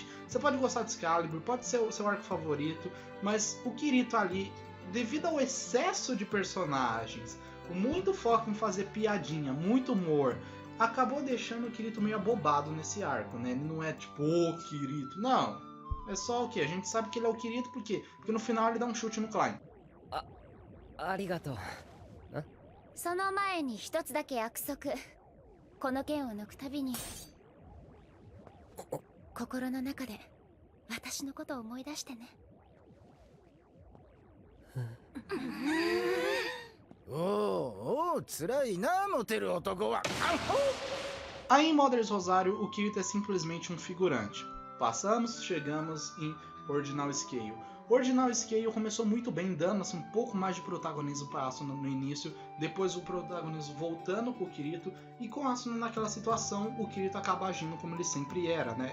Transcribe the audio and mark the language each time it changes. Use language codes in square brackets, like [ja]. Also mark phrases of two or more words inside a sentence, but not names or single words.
[pt] Você pode gostar de Excalibur, pode ser o seu arco favorito, mas o Kirito ali, devido ao excesso de personagens, muito foco em fazer piadinha, muito humor, acabou deixando o Kirito meio abobado nesse arco, né? Ele não é tipo, o Kirito, não. É só o que? A gente sabe que ele é o Kirito, por quê? Porque no final ele dá um chute no Klein. [ja] ありがとう。その前に一つだけ約束。この剣を抜くたびに心の中で私のことを思い出してね。おお、辛いな、モテる男は。 [pt] Aí em Mother's Rosário, o Kirito é simplesmente um figurante. Passamos, chegamos em Ordinal Scale. Ordinal Scale começou muito bem, dando assim, um pouco mais de protagonismo para Asuna no início, depois o protagonismo voltando com o Kirito, e com Asuna naquela situação, o Kirito acaba agindo como ele sempre era, né?